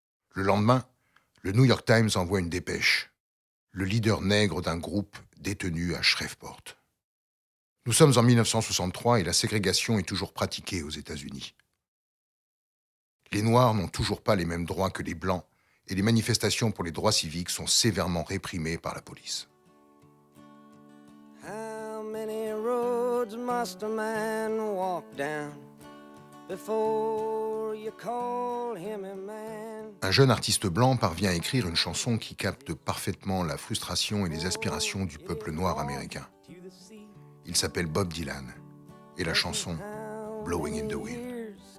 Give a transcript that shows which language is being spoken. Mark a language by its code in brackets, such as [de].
[fr] Le lendemain, le New York Times envoie une dépêche. Le leader nègre d'un groupe détenu à Shreveport. Nous sommes en 1963 et la ségrégation est toujours pratiquée aux États-Unis. Les Noirs n'ont toujours pas les mêmes droits que les Blancs et les manifestations pour les droits civiques sont sévèrement réprimées par la police. [en] How many roads must a man walk down before you call him a man? [fr] Un jeune artiste blanc parvient à écrire une chanson qui capte parfaitement la frustration et les aspirations du peuple noir américain. Il s'appelle Bob Dylan et la chanson Blowing in the Wind.